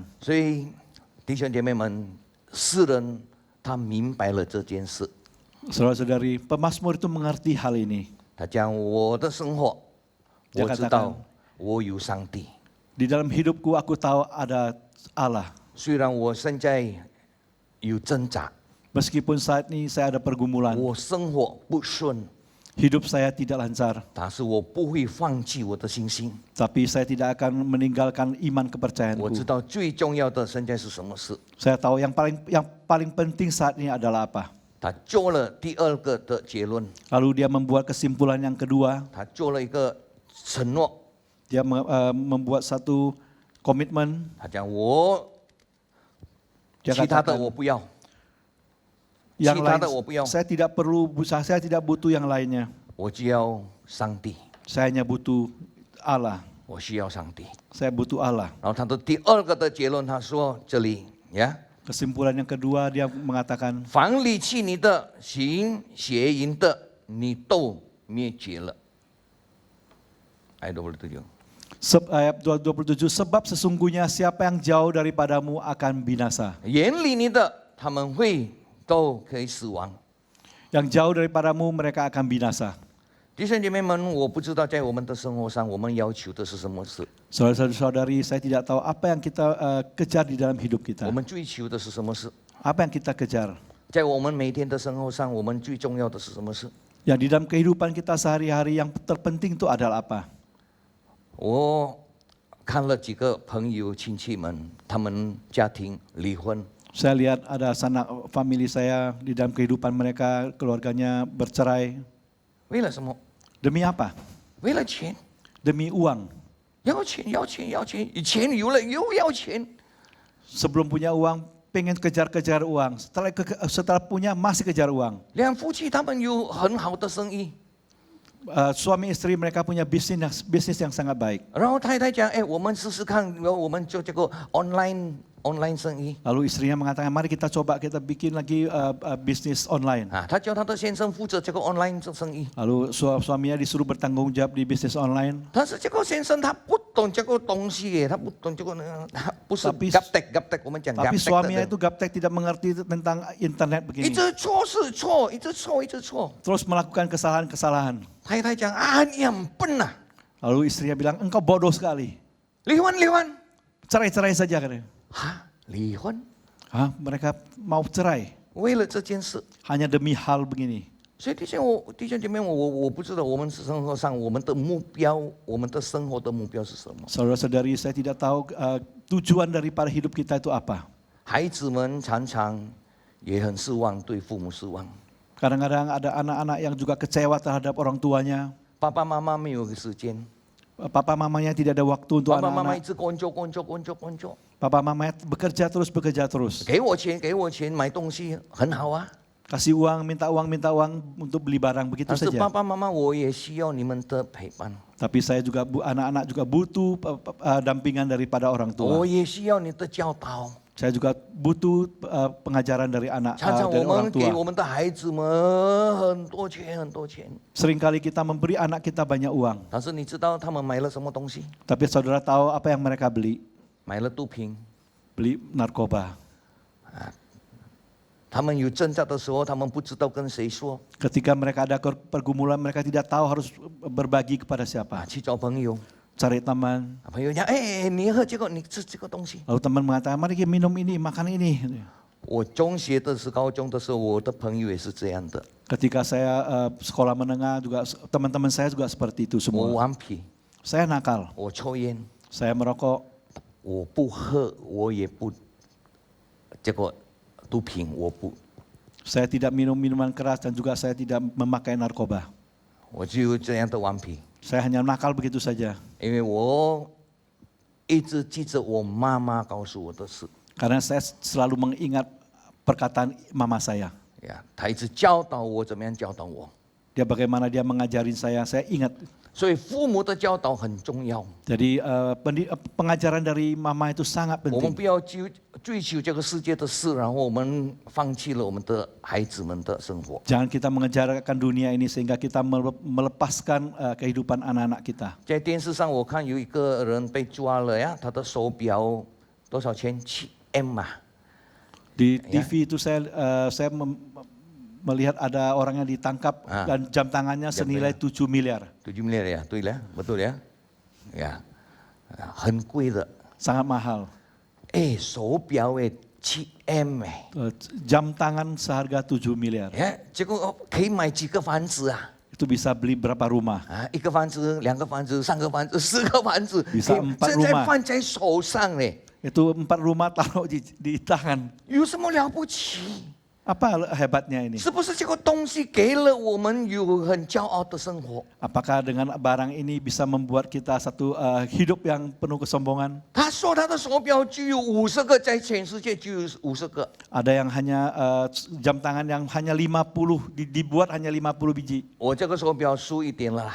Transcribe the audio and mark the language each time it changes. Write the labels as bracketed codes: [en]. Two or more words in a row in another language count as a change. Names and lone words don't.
[zh] 所以弟兄姐妹们，诗人他明白了这件事， [id] Saudara-saudari, pemazmur itu mengerti hal ini. [zh] 他讲我的生活， [id] Dia [zh] 我知 [id] katakan, [zh] 道我有上帝。 [id] Di dalam hidupku aku tahu ada Allah. [zh] 虽然我现在有挣扎， [id] Meskipun saat ini saya ada pergumulan, [zh] 我生活不顺， [id] hidup saya tidak lancar, [zh] 但是我不会放弃我的信心。 [id] tapi saya tidak akan meninggalkan iman [zh] 我知 [id] kepercayaanku. [zh] 道最重要的现在是什么事。 [id] Saya tahu yang paling penting saat ini adalah apa. [zh] 他做了第二个的结论， [id] Lalu dia membuat kesimpulan yang kedua, [zh] 他做了一个承诺， [id] dia membuat satu komitmen. [zh] 他讲我 [id] Dia [zh] 其他的 [id] katakan, [zh] 我不要， [id] yang Cita lain, tak, [zh] 我不要。 [id] saya tidak perlu, saya tidak butuh yang lainnya. [zh] 我就要上帝， [id] Saya hanya butuh Allah. [zh] 我需要上帝。 [id] Saya butuh Allah. [zh] 然后他的第二个的结论，他说这里呀， [id] Kesimpulan yang kedua dia mengatakan, [zh] 凡离弃你的、行邪淫的，你都灭绝了。ayat 27。 [id] ayat 27, sebab sesungguhnya siapa yang jauh daripadamu akan binasa. [zh] 远离你的，他们会都可以死亡。 [id] Yang jauh daripadamu mereka akan binasa. [zh] 弟兄姐妹们，我不知道在我们的生活上，我们要求的是什么事， [id] Saudara-saudari, saya tidak tahu apa yang kita kejar di dalam hidup [zh] 我 [id] kita. [zh] 们追求的是什么事。 [id] Apa yang kita kejar? [zh] 在我们每天的生活上，我们最重要的是什么事？ [id] Yang di dalam kehidupan kita sehari-hari yang terpenting itu adalah apa? [zh] 我看了几个朋友亲戚们，他们家庭离婚， [id] Saya lihat ada sanak famili saya di dalam kehidupan mereka, keluarganya bercerai. [zh] 为了什么？ [id] Demi apa? [zh] 为了钱， [id] Demi uang. [zh] 要钱，要钱，要钱，钱有了又要钱。 [id] Sebelum punya uang, pengen kejar-kejar uang. Setelah punya, masih kejar uang. [zh] 两夫妻他们有很好的生意， [id] Suami istri mereka punya bisnis yang sangat baik. [zh] 然后太太讲：“哎，我们试试看，我们做这个 online 生意。 [id] Lalu istrinya mengatakan, mari kita coba kita bikin lagi bisnis online. [zh] 啊，他叫他的先生负责这个 online 生意， [id] Lalu suaminya disuruh bertanggung jawab di bisnis online. [zh] 但是这个先生他不懂这个东西耶，他不懂这个，他不是 [id] Tapi- gaptek， [zh] 我们讲 [id] Tapi gaptek suaminya [zh] 的 [id] itu gaptek tidak mengerti tentang internet [zh] 一 [id] begini. [zh] 直错是错，一直错，一直错。 [id] Terus melakukan kesalahan-kesalahan. [zh] 太太讲啊，你很笨呐、 [id] Lalu istrinya bilang, engkau bodoh sekali. [zh] 离婚，离婚， [id] Cerai-cerai saja katanya. [zh] 啊，离婚， [id] Hah, mereka mau cerai [zh] 为了这件事。 [id] hanya demi hal begini. [zh] 所以弟兄姐妹，我不知道我们生活上我们的目标，我们的生活的目标是什么？ [id] Saudara-saudari, saya tidak tahu tujuan daripada hidup kita itu apa. [zh] 孩子们常常也很失望，对父母失望。 [id] Kadang-kadang ada anak-anak yang juga kecewa terhadap orang tuanya. [zh] 爸爸妈妈没有时间， [id] Papa mamanya tidak ada waktu untuk [zh] 爸爸妈妈一 [id] anak-anak. [zh] 直工作。 [id] Papa mamanya bekerja terus. [zh] 给我钱，买东西很好啊。 [id] Kasih uang, minta uang untuk beli barang, begitu [zh] 但是 [id] saja. [zh] 爸爸妈妈，我也需要你们的陪伴， [id] Tapi saya juga, anak-anak juga butuh dampingan daripada orang [zh] 我 [id] tua. [zh] 也需要你的教导。 [id] Saya juga butuh pengajaran dari anak [zh] 常常 [id] dari [zh] 我 [id] orang [zh] 们给 [id] tua. [zh] 我们的孩子们很多钱， [id] Seringkali kita memberi anak kita banyak uang. [zh] 但是你知道他们买了什么东西？ [id] Tapi saudara tahu apa yang mereka beli? [zh] 买了毒品。 [id] Beli narkoba. [zh] 他们有挣扎的时候，他们不知道跟谁说， [id] Ketika mereka ada pergumulan, mereka tidak tahu harus berbagi kepada [zh] 啊， [id] siapa. [zh] 去找朋友， [id] Cari teman. [zh] 朋友讲，哎，你喝这个，你吃这个东西。 [id] Lalu teman mengatakan, mari kita minum ini, makan ini. [zh] 我中学的时候、高中的时候，我的朋友也是这样的。 [id] Ketika saya sekolah menengah juga teman-teman saya juga seperti itu [zh] 我 [id] semua. [zh] 顽皮， [id] Saya nakal, [zh] 我抽烟， [id] saya merokok, [zh] 我不喝，我也不，结果毒品我不， [id] saya tidak minum minuman keras dan juga saya tidak memakai narkoba. [zh] 我就这样的顽皮， [id] Saya hanya nakal begitu saja. [zh] 因为我一直记着我妈妈告诉我的事。 [id] Karena saya selalu mengingat perkataan mama saya. [zh] 呀，她一直教导我怎么样教导我， [id] Dia bagaimana dia mengajarin saya ingat. [zh] 所以父母的教导很重要。 [id] Jadi pengajaran dari mama itu sangat [zh] 我们 [id] penting. [zh] 不要追求这个世界的事，然后我们放弃了我们的孩子们的生活。 [id] Jangan kita mengejarkan dunia ini sehingga kita melepaskan kehidupan anak-anak kita. [zh] 在电视上我看有一个人被抓了呀，他的手表多少钱？7M 啊。 [id] Di TV itu saya melihat ada orang yang ditangkap dan jam tangannya senilai 7 miliar. 7 miliar ya, [zh] 对了 ， [id] betul ya， [zh] 呀，很贵的。 [id] Sangat mahal. [zh] 哎，手表哎7M 哎， [id] Jam tangan seharga 7 miliar. [zh] 哎，结果可以买几个房子啊？ [id] Itu bisa beli berapa rumah? [zh] 啊，1个房子、2个房子、3个房子、4个房子， [id] bisa 4 [zh] 现在 [id] rumah [zh] 放在手上嘞， [id] Itu 4 rumah taruh di tangan. [zh] 有什么了不起？ [id] Apa hebatnya ini? [zh] 是不是这个东西给了我们有很骄傲的生活？ [id] Apakah dengan barang ini bisa membuat kita satu hidup yang penuh kesombongan? [zh] 他说他的手表就有50个，在全世界就有50个。 [id] Ada yang hanya jam tangan yang hanya 50 dibuat hanya 50 biji. [zh] 我这个手表输一点了啦，